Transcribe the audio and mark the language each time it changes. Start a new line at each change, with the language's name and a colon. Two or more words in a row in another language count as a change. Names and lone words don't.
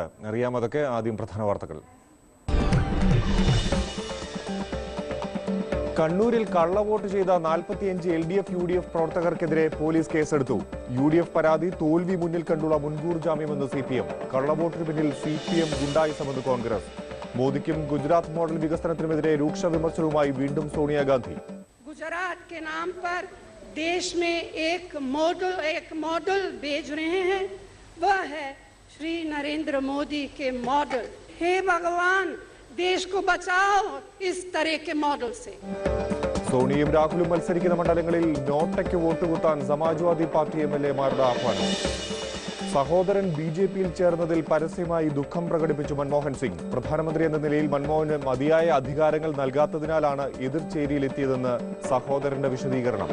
Malayalam: അറിയാം അതൊക്കെ. ആദ്യം പ്രധാന വാർത്തകൾ. കണ്ണൂരിൽ കള്ളവോട്ട് ചെയ്ത 45 LDF UDF പ്രവർത്തകർക്കെതിരെ പോലീസ് കേസെടുത്തു. UDF പരാതി തോൽവി മുന്നിൽ കണ്ടുള്ള മുൻകൂർ ജാമ്യമെന്ന് CPM. കള്ളവോട്ടിന് പിന്നിൽ CPM ഗുണ്ടായിസമെന്ന് കോൺഗ്രസ്. മോദിക്കും ഗുജറാത്ത് മോഡൽ വികസനത്തിനുമെതിരെ രൂക്ഷ വിമർശനവുമായി വീണ്ടും സോണിയാഗാന്ധി.
Hindi: गुजरात के नाम पर देश में एक मॉडल भेज रहे हैं, वह है श्री नरेंद्र मोदी के मॉडल। हे भगवान, देश को बचाओ इस तरह के मॉडल से.
Malayalam: സോണിയും രാഹുലും മത്സരിക്കുന്ന മണ്ഡലങ്ങളിൽ നോട്ടയ്ക്ക് വോട്ട് കുത്താൻ സമാജ്വാദി പാർട്ടി MLA-മാരുടെ ആഹ്വാനം. സഹോദരൻ BJP-യിൽ ചേർന്നതിൽ പരസ്യമായി ദുഃഖം പ്രകടിപ്പിച്ചു മൻമോഹൻ സിംഗ്. പ്രധാനമന്ത്രി എന്ന നിലയിൽ മൻമോഹന് മതിയായ അധികാരങ്ങൾ നൽകാത്തതിനാലാണ് എതിർചേരിയിലെത്തിയതെന്ന് സഹോദരന്റെ വിശദീകരണം.